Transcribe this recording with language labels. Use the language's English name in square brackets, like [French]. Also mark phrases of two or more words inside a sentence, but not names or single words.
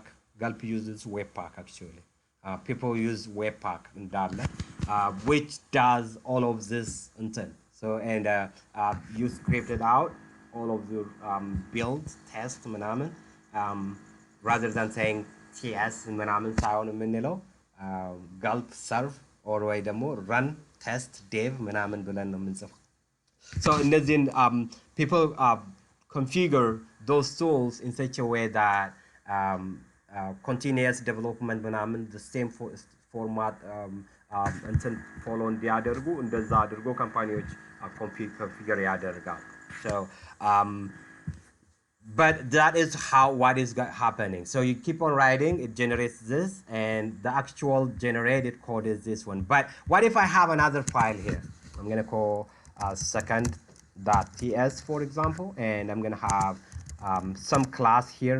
[English] Gulp uses Webpack actually. People use Webpack in Darla, which does all of this intent. So and you scripted out all of your builds, test, ምናምን, rather than saying TS [Amharic] ምናምን ሳይሆን የምንለው [English] gulp serve or [Amharic] ወይ ደግሞ [English] run test dev [Amharic] ምናምን ብለን ነው የምንጽፈው። [English] So እነዚህን people configure those tools in such a way that continuous development ምናምን the same format እንትን follow [Amharic] እንዲያደርጉ እንደዛ አድርጎ ካምፓኒዎች [English] configure ያደርጋሉ። So but that is what is happening. So you keep on writing, it generates this, and the actual generated code is this one. But what if I have another file here? I'm going to call second.ts, for example, and I'm going to have some class here.